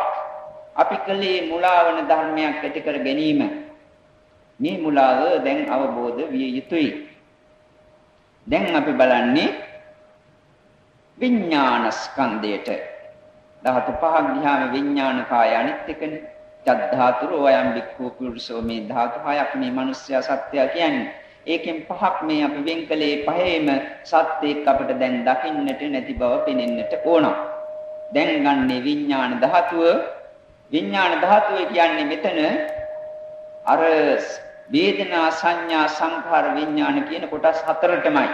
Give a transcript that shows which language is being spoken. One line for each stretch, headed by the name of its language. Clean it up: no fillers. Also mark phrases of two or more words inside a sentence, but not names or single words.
Sinhala: අපි කලේ මුලාවන ධර්මයක් ඇති කර ගැනීම. මේ මුලාව දැන් අවබෝධ විය යුතුයි. දැන් අපි බලන්නේ විඥාන ස්කන්ධයට. ධාතු පහක් ගියාම විඥාන කාය අනිත් එකනේ.
Pali: චද්ධාතුරෝ අයම් බික්ඛු පුරුෂෝ
Sinhala: මේ ධාතු හයක් මේ මිනිස්යා සත්‍යය කියන්නේ. ඒකෙන් පහක් මේ අපි වෙන්කලේ පහේම සත්‍යයක් අපිට දැන් දකින්නට නැති බව පෙනෙන්නට ඕන. දැන් ගන්නේ විඥාන ධාතුව. විඥාන ධාතුව කියන්නේ මෙතන අර වේදනා සංඥා සංඛාර විඥාන කියන කොටස් හතරටමයි.